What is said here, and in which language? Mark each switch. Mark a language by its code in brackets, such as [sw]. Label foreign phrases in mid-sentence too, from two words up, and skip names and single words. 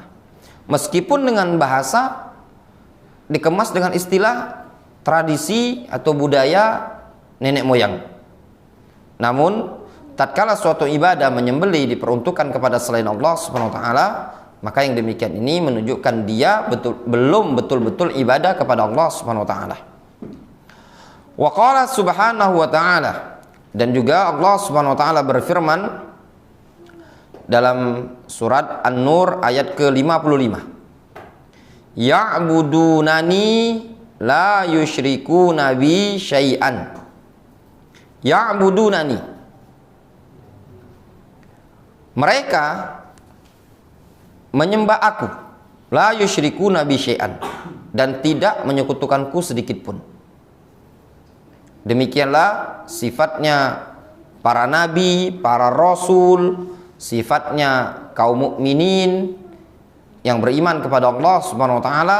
[id] Meskipun dengan bahasa dikemas dengan istilah tradisi atau budaya nenek moyang, namun tatkala suatu ibadah menyembelih diperuntukkan kepada selain Allah [ar] سبحانه وتعالى, [id] maka yang demikian ini menunjukkan dia belum betul-betul ibadah kepada Allah [ar] سبحانه وتعالى. وقال سبحانه وتعالى, [id] dan juga Allah [ar] سبحانه وتعالى [id] berfirman dalam surat An-Nur ayat ke-55, [ar] يعبدونني لا يشركون بي شيئا. Ya'budunani, [id] mereka menyembah aku, [ar] لا يشركون بي شيئا, [id] dan tidak menyekutukanku sedikit pun. Demikianlah sifatnya para nabi, para rasul, sifatnya kaum mukminin yang beriman kepada Allah [ar] سبحانه وتعالى.